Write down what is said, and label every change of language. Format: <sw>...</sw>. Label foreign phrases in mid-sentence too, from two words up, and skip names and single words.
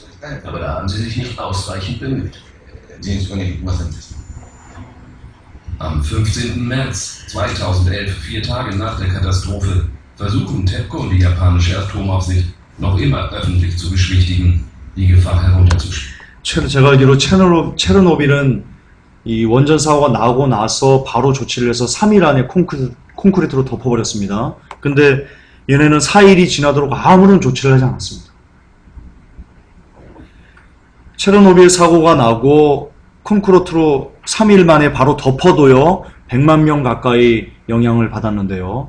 <de>Aber da haben sie sich nicht ausreichend bemüht. Am 15. März 2011, 4 Tage nach der Katastrophe, versuchen TEPCO und die japanische Atomaufsicht noch immer öffentlich zu beschwichtigen, die Gefahr herunterzuspielen.</de> <ko>제가 알기로 체르노빌은 이 원전 사고가 나고 나서 바로 조치를 해서 3일 안에 콘크리트로 덮어버렸습니다. 근데 얘네는 4일이 지나도록 아무런 조치를 하지 않았습니다. 체르노빌 사고가 나고 콘크리트로 3일 만에 바로 덮어도요 100만 명 가까이 영향을 받았는데요.</ko>